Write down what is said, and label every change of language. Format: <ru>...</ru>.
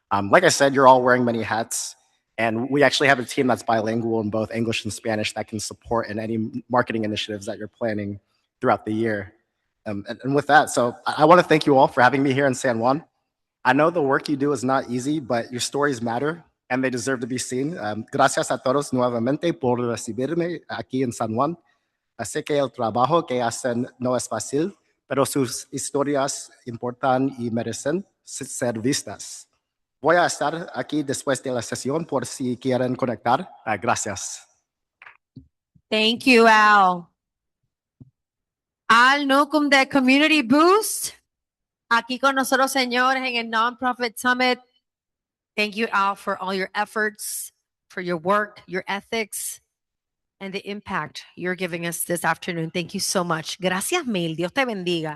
<en>Like I said, you're all wearing many hats, and we actually have a team that's bilingual in both English and Spanish that can support in any marketing initiatives that you're planning throughout the year. And with that, so I want to thank you all for having me here in San Juan. I know the work you do is not easy, but your stories matter and they deserve to be seen.</en> <es>Gracias a todos nuevamente por recibirme aquí en San Juan. Sé que el trabajo que hacen no es fácil, pero sus historias importan y merecen ser vistas. Voy a estar aquí después de la sesión por si quieren conectar. Gracias.</es> <en>Thank you, Al. Al Nukum de Community Boost.</en> <es>Aquí con nosotros, señores, en el Nonprofit Summit.</es> <en>Thank you, Al, for all your efforts, for your work, your ethics, and the impact you're giving us this afternoon. Thank you so much.</en> <es>Gracias mil. Dios te bendiga.</es>